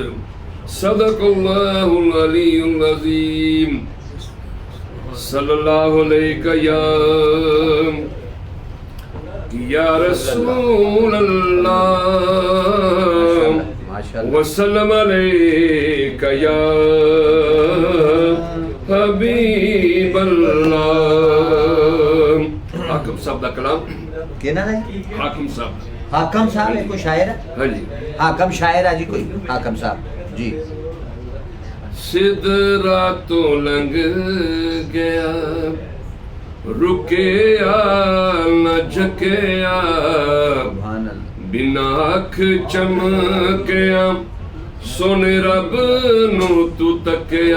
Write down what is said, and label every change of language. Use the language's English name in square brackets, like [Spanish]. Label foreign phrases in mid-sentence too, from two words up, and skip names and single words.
[Arabic] صدق الله العلي العظيم. صلى الله عليه يا رسول الله وسلم عليك يا حبيب الله. [Punjabi] حاکم صاحب دا کلام کہنا ہے. हाकिम صاحب ہے کوئی شاعر ہے? ہاں جی, حاکم شاعر ہے جی کوئی حاکم صاحب جی. سدرہ توں لنگھ گیا رکیا نہ جھکیا بنا اکھ چمکیا سوہنے رب نوں توں تکیا.